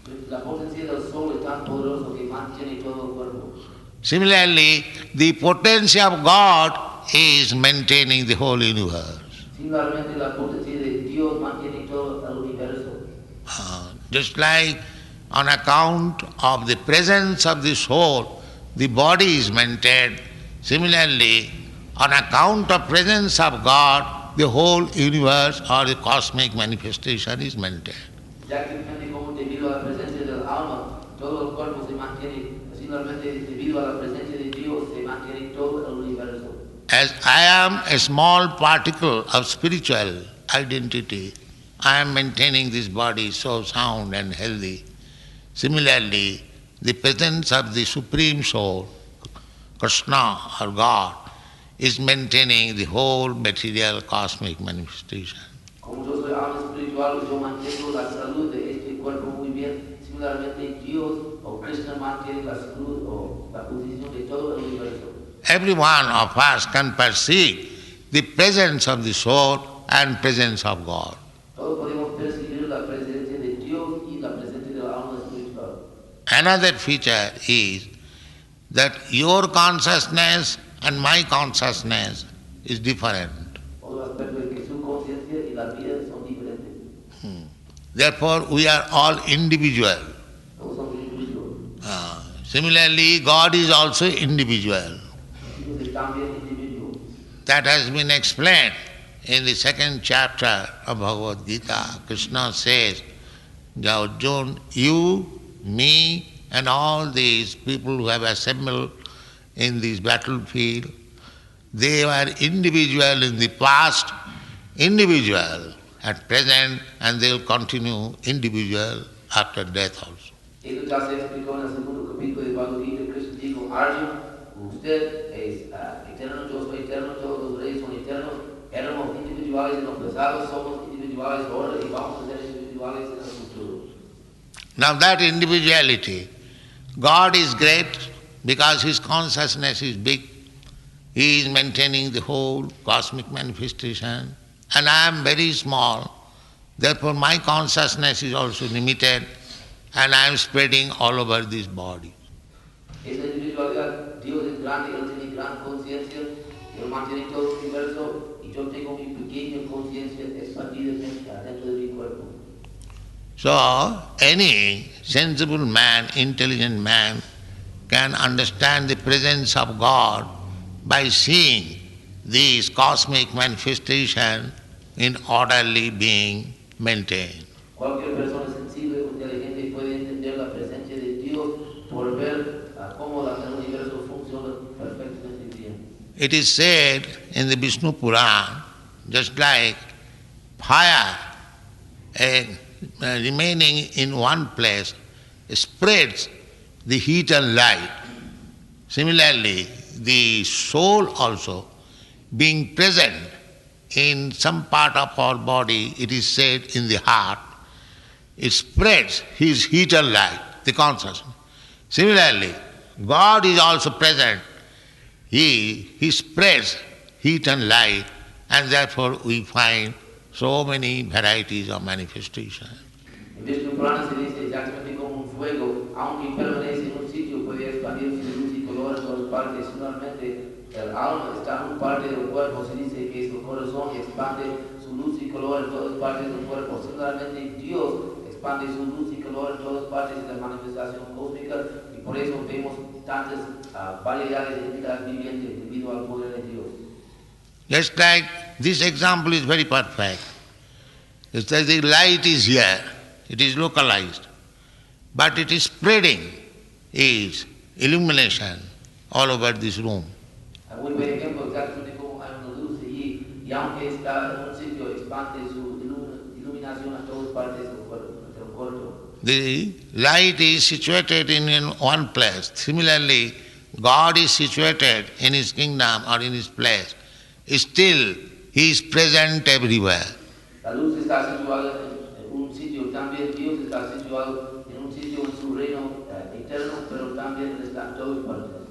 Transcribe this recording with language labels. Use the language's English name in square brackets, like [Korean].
[Spanish] La potencia del sol es tan poderoso que mantiene todo el cuerpo. [English] Similarly, the potency of God is maintaining the whole universe. [Spanish] Similarmente, la potencia de Dios mantiene todo el universo. [English] Just like on account of the presence of the soul, the body is maintained. Similarly, on account of presence of God, the whole universe or the cosmic manifestation is maintained. [Spanish] Ya que como debido a la presencia del alma, todo el cuerpo se mantiene. Similarmente, debido a la presencia de Dios, se mantiene todo el universo. [English] As I am a small particle of spiritual identity, I am maintaining this body so sound and healthy. Similarly, the presence of the Supreme Soul, Krishna or God, is maintaining the whole material cosmic manifestation. [Spanish] Como yo soy alma espiritual, yo mantengo la salud de este cuerpo muy bien. Similarmente, Dios o Krishna mantiene la salud o la posición de todo el universo. [English] Every one of us can perceive the presence of the soul and presence of God. [Spanish] Todos podemos percibir la presencia de Dios y la presencia de la alma espiritual. [English] Another feature is that your consciousness and my consciousness is different. [Spanish] Otro aspecto es que su conciencia y la vida son diferentes. [English] Therefore, we are all individual. [Spanish] Todos somos individuos. [English] Similarly, God is also individual. [Spanish] Dios es también individuo. [English] That has been explained in the second chapter of Bhagavad Gita. Krishna says, Arjuna, you, me, and all these people who have assembled in this battlefield, they were individual in the past, individual at present, and they will continue individual after death also. [Spanish] Esto ya se explicó en el segundo capítulo de Bhagavad Gita. Krishna dijo, Arjuna, usted es eterno, yo soy eterno, todos los reyes son eternos, éramos individuales en los pasados, somos individuales ahora y vamos a ser individuales en el futuro. [English] Now that individuality, God is great because His consciousness is big. He is maintaining the whole cosmic manifestation. And I am very small. Therefore my consciousness is also limited and I am spreading all over this body. [Spanish] Esa individualidad, Dios es grande, Él tiene gran conciencia, Él mantiene todo el universo y yo tengo mi pequeña conciencia expandida dentro de mi cuerpo. [English] So any sensible man, intelligent man can understand the presence of God by seeing these cosmic manifestation in orderly being maintained. [Spanish] Cualquier persona sensible o inteligente puede entender la presencia de Dios por ver cómo el universo funciona perfectamente bien. [English] It is said in the Vishnu Puran, just like fire remaining in one place spreads the heat and light. Similarly, the soul also, being present in some part of our body, it is said in the heart, it spreads his heat and light, the consciousness. Similarly, God is also present. He spreads heat and light, and therefore we find so many varieties of manifestation. [Spanish] En Vishnu Purana se dice exactamente como un fuego, aunque permanece en un sitio, puede expandirse de luz y color en todas partes. Similarmente, el alma está en una parte del cuerpo, se dice que es el corazón que expande su luz y color en todas partes del cuerpo. Similarmente, Dios expande su luz y color en todas partes de la manifestación cósmica, y por eso vemos tantas variedades de entidades vivientes debido al poder de Dios. [English] Just like this example is very perfect. It's like the light is here, it is localized, but it is spreading its illumination all over this room. [Spanish] Muy buen ejemplo, exactamente como hay una luz allí, y aunque está en un sitio, expande su iluminación a todas partes del cuerpo. [English] The light is situated in one place. Similarly, God is situated in His kingdom or in His place. Still, He is present everywhere. [Spanish] La luz está situada en un sitio, también Dios está situado en un sitio en su reino eterno, pero también está en todas partes.